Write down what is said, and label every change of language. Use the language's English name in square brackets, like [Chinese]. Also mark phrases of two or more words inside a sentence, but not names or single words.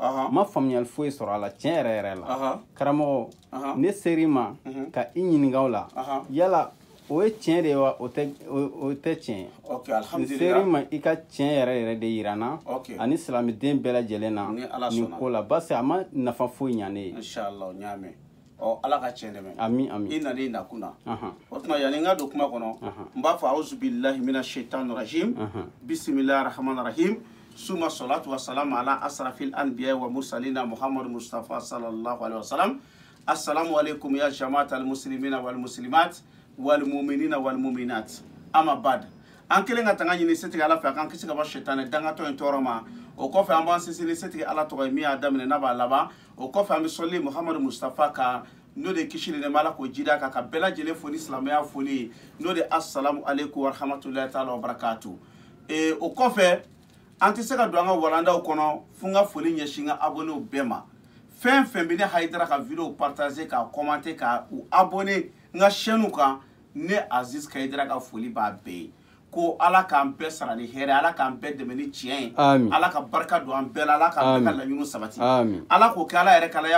[Bambara] Ma faamuyali foyi sɔrɔ a la tiɲɛ yɛrɛ yɛrɛ la. Karamɔgɔ ne ser'i ma ka i ɲininka o la yala o ye tiɲɛ de ye wa o tɛ tiɲɛ ye. [Arabic] Ok, alhamdulillah. [Bambara] N ser'i ma i ka tiɲɛ yɛrɛ yɛrɛ de yira n na ani silamɛden bɛɛ lajɛlen na nin ko la [French] parce que [Bambara] a ma nafa foyi ɲa ne ye. Inshallah n y'a mɛn. Ala ka tiɲɛ dɛmɛ. Ami ami. [Arabic] I nana i nakun na. O tuma yani n ka don kuma kɔnɔ n b'a fɔ أعوذ بالله من الشيطان الرجيم بسم الله الرحمن الرحيم ثم الصلاة و السلام على أشرف الأنبياء و المرسلين محمد مصطفى صلى الله عليه وسلم. السلام عليكم يا جماعة المسلمين و المسلمات و المؤمنين و المؤمنات. أما بعد. [Bambara] An kelen ka tanga ɲini setigi ala fɛ a kan kisi ka bɔ shaitani dangatɔ in tɔɔrɔ ma. O kɔfɛ an b'an sinsin setigi ala tɔgɔ ye min y'a daminɛ n'a b'a laban. O kɔfɛ an bɛ sɔli Muhammad Mustafa kan n'o de kisi ni nɛɛma ala k'o jida kan ka bɛɛ lajɛlen fo ni silamɛya foli ye n'o de [Arabic] السلام عليكم و رحمة الله تعالى و بركاته. [Bambara] O kɔfɛ an tɛ se ka don an ka walandaw kɔnɔ fo n ka foli ɲɛsin n ka abonnew bɛɛ ma. Fɛn fɛn bɛ ne Hayidara ka video partager ka commenter ka u abonner n ka chaîne kan ne Aziz Hayidara ka foli b'a bɛɛ ye. Ko ala k'an bɛɛ sara ni hɛrɛ ala k'an bɛɛ dɛmɛ ni tiɲɛ ye ala ka barika don an bɛɛ la ala k'an bɛɛ ka laɲiniw sabati ala k'o kɛ ala yɛrɛ kalaya